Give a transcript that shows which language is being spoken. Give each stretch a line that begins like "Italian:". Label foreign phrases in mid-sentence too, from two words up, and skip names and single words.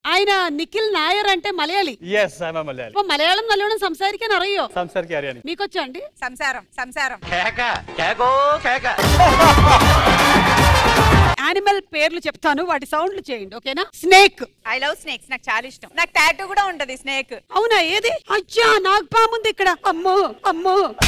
Telugu: ఆయన నిఖిల్ నాయర్ అంటే మలయాళി.
English: Yes I am Malayali.
Malayalam: അപ്പോൾ മലയാളം നല്ലോണം സംസാരിക്കാൻ അറിയോ? സംസാരിക്കാൻ അറിയാം.
Telugu: మీకొచ్చా అండి? సంసారం యానిమల్ పేర్లు చెప్తాను, వాటి సౌండ్లు చేయండి, ఓకేనా? స్నేక్.
English: I love snakes,
Telugu: నాకు చాలా ఇష్టం. నాకు టాటూ కూడా ఉంటది స్నేక్. అవునా? ఏది? అచ్చా, నాకు పాముంది ఇక్కడ. అమ్మో అమ్మో.